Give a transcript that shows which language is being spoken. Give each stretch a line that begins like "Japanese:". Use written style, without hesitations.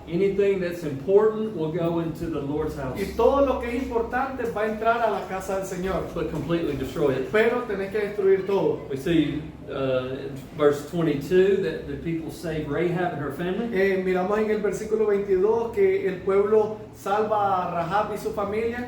English: Anything that's important will go into the Lord's house.
Spanish: y todo lo que es importante va a entrar a la casa del Señor.
English: But completely destroy it.
Spanish: Pero tenés que destruir todo.
English: We see in verse 22 that the people save Rahab and her family.
Spanish: Miramos en el versículo 22 que el pueblo salva a Rahab y su familia.